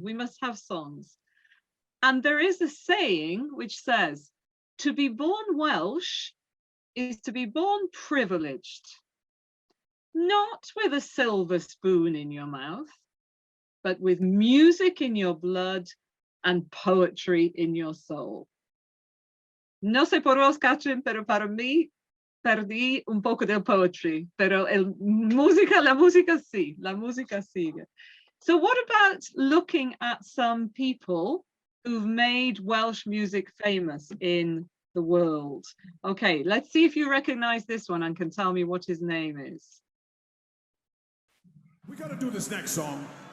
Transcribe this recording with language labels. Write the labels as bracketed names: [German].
[English] We must have songs. And there is a saying which says, to be born Welsh is to be born privileged, not with a silver spoon in your mouth, but with music in your blood and poetry in your soul. [Spanish] No sé por vos, Catrin, pero para mí perdí un poco del poetry, pero la música sí, la música sigue. [English] So what about looking at some people who've made Welsh music famous in the world? Okay, let's see if you recognize this one and can tell me what his name is. We got to do this next song.